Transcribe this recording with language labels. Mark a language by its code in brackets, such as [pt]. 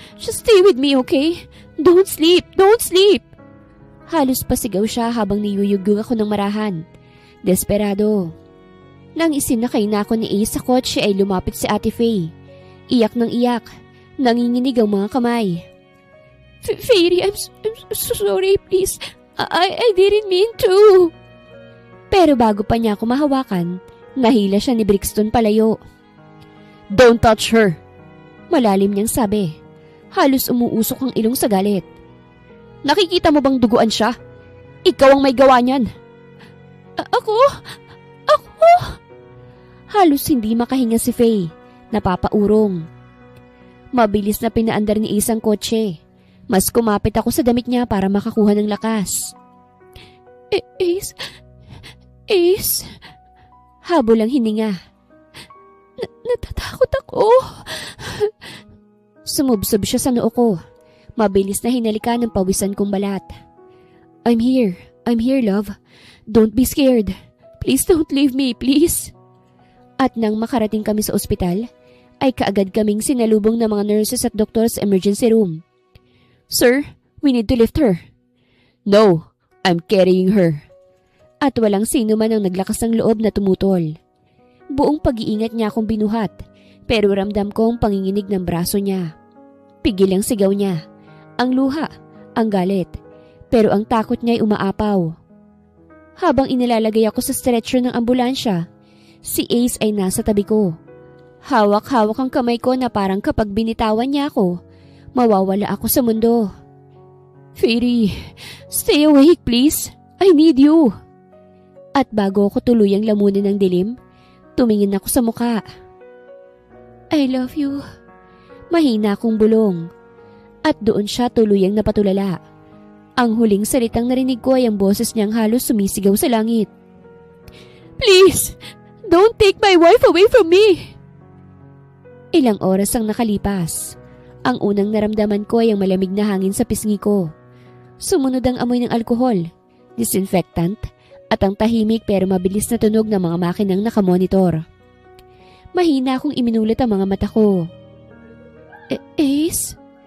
[en] Just stay with me, okay? Don't sleep. Don't sleep. [tl] Halos pasigaw siya habang niyuyugug ako ng marahan. Desperado. Nang isinakay na ako ni Ace sa kotse ay lumapit si Ate Faye. Iyak ng iyak. Nanginginig ang mga kamay. [en] Fairy, I'm so sorry, please. I didn't mean to. [tl] Pero bago pa niya ako mahawakan, nahila siya ni Brixton palayo. [en] Don't touch her. [tl] Malalim niyang sabi. Halos umuusok ang ilong sa galit. Nakikita mo bang duguan siya? Ikaw ang may gawa niyan. Ako? Halos hindi makahinga si Faye. Napapaurong. Mabilis na pinaandar ni Ace ang kotse. Mas kumapit ako sa damit niya para makakuha ng lakas. Ace? Habol ang hininga. Natatakot ako. Sumubsob siya sa noo ko. Mabilis na hinalikan ng pawisan kong balat. [en] I'm here, love. Don't be scared. Please don't leave me, please. [tl] At nang makarating kami sa ospital, ay kaagad kaming sinalubong ng mga nurses at doktor sa emergency room. [en] "Sir, we need to lift her." "No, I'm carrying her." [tl] At walang sino man ang naglakas ng loob na tumutol. Buong pag-iingat niya akong binuhat, pero ramdam ko ang panginginig ng braso niya. Pigil ang sigaw niya, ang luha, ang galit, pero ang takot niya ay umaapaw. Habang inilalagay ako sa stretcher ng ambulansya, si Ace ay nasa tabi ko. Hawak-hawak ang kamay ko na parang kapag binitawan niya ako, mawawala ako sa mundo. [en] "Fairy, stay awake please. I need you." [tl] At bago ako tuluyang lamunin ng dilim, tumingin ako sa muka. [en] "I love you." [tl] Mahina akong bulong. At doon siya tuluyang napatulala. Ang huling salitang narinig ko ay ang boses niyang halos sumisigaw sa langit. [en] "Please, don't take my wife away from me." [tl] Ilang oras ang nakalipas. Ang unang naramdaman ko ay ang malamig na hangin sa pisngi ko. Sumunod ang amoy ng alkohol, disinfectant, at ang tahimik pero mabilis na tunog ng mga makinang nakamonitor. Mahina akong iminulat ang mga mata ko. "Ace?"